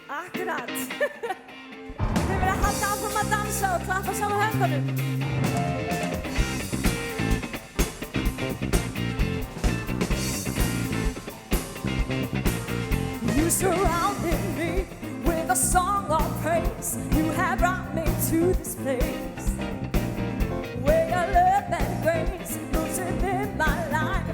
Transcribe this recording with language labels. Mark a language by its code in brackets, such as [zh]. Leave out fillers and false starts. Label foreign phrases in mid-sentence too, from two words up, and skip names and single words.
[is] Akkurat. Þau verða að halda áfram að dansa og klappa saman höndunum. [en] You surrounded me with a song of praise. You have brought me to this place where your love and grace moves in my life.